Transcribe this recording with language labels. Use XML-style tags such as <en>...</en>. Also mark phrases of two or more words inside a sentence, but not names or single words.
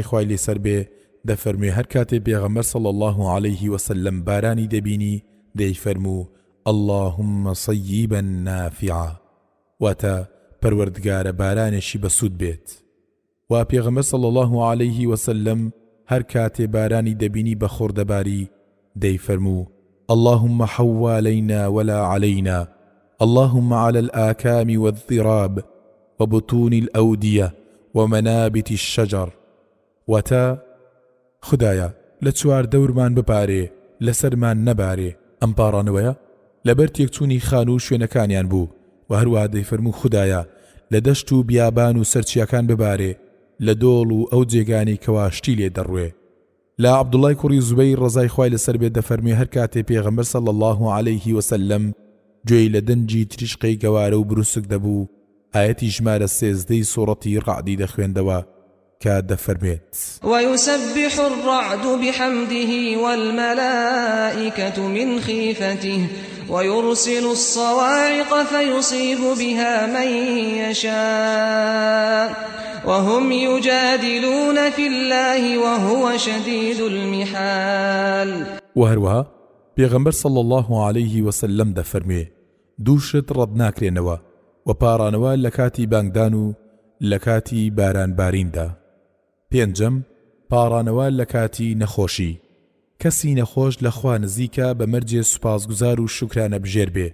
<ckb>خوای لێسەر بێ دەفەرموێ هەر کاتێ پێغەمبەر</ckb> <ar>صلی الله عليه وسلم</ar> <ckb>بارانی دەبینی دەیفەرموو</ckb> <ar>اللهم صيبا نافعا</ar> <ckb>واتە پەروەردگارە بارانێکی بەسوود بێت وا پێغەمبەر</ckb> <ar>صلی الله عليه وسلم</ar> <ckb>هەر کاتێ بارانی دەبینی بە خۆردەباری دەیفەرموو</ckb> <ar>اللهم حوالينا ولا علينا اللهم على الآكام والضراب وبطون الأودية ومنابت الشجر</ar> <ckb>وتا خدايا لچوار دورمان بپارێ لەسەرمان نەبارێ ئەم پاڕانەوەیە لەبەر تێکچوونی خان و شوێنەکانیان بوو و هەروەها دەیفەرموو خدایە لە دەشت و بیابان و سەرچیەکان ببارێ لە دۆڵ و ئەو جێگانی کەواشتی لێ دەڕوێ لا عەبدوڵای کوڕی زوبەیر ڕەزای خوای لەسەر بێت دەفەرمێ هەر کاتێ پێغەمبەر</ckb> <ar>صلی الله عليه وسلم</ar> <ckb>گوێی لە دەنجی تریشقەی گەوارە و بروسک دەبوو. ئاەتی ژمارە 13 سوڕەتی ڕعدی دەخوێندەوە کە دەفەرمێت:</ckb> <ar>ويسبح الرعد بحمده والملائكة من خيفته ويرسل الصواعق فيصيب بها من يشاء وهم يجادلون في الله وهو شديد المحال.</ar> <ckb>وهروها پێغەمبەر</ckb> <ar>صلى الله عليه وسلم</ar> <ckb>دەفەرمێ: دووشت ڕەت ناکرێنەوە و پارانەوە لە کاتی بانگدان و لە کاتی بارانباریندا. پێنجەم، پارانەوە لە کاتی نەخۆشی. کەسی نەخۆش لە خوا نزیکە بە مەرجێ سوپاسگوزار و شکرانە بژێر بێ.</ckb>